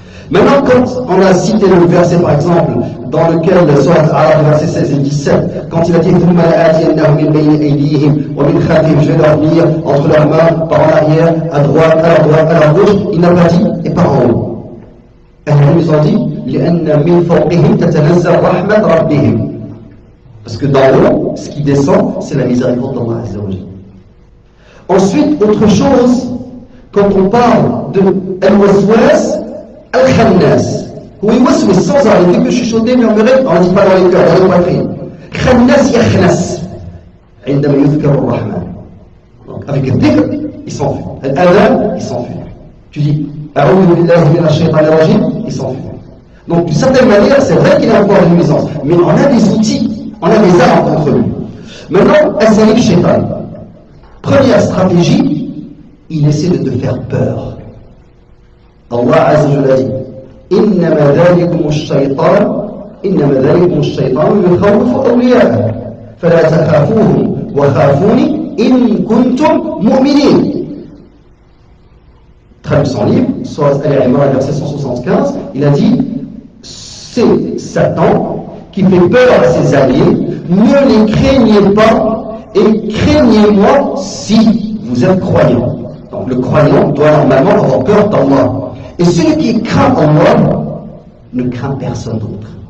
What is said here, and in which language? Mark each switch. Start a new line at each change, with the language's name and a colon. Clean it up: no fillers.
French: Maintenant, quand on a cité le verset, par exemple, dans lequel, sur Al-Arab, verset 16 et 17, quand il a dit « je vais leur venir entre leurs mains, par en arrière, à droite, à la gauche », il n'a pas dit « et par en haut ». Ils ont dit
Arabic: « لأن من فوقهم تتنزل رحمة ربهم ».
French: Parce que dans l'eau, ce qui descend, c'est la miséricorde d'Allah Azza wa Jalla. Ensuite, autre chose, quand on parle de al-waswas al-khannas, ou al-waswas sans arrêter que chuchoter, murmurer, on ne dit pas dans les cœurs, dans les poitrines.
Arabic: Khannas yakhnas, عندما يذكر الرحمن.
French: Donc, avec le dhikr, il s'enfuit. Al-adhan, il s'enfuit. Tu dis,
Arabic: a'udhu billahi minash shaytanir rajim,
French: il s'enfuit. Donc, d'une certaine manière, c'est vrai qu'il a encore une nuisance, mais on a des outils. On a des armes contre lui. Maintenant, As-Salif Shaitan. Première stratégie, il essaie de te faire peur.
Arabic: Allah Azza wa Jalla dit إنما ذلكم الشيطان يخوف أولياءه فلا تخافوهم وخافوني إن كنتم مؤمنين.
French: traduction libre, Sourate Al-Imran, verset 175, il a dit c'est Satan qui fait peur à ses alliés, ne les craignez pas et craignez-moi si vous êtes croyants. Donc le croyant doit normalement avoir peur d'Allah. Et celui qui craint Allah ne craint personne d'autre.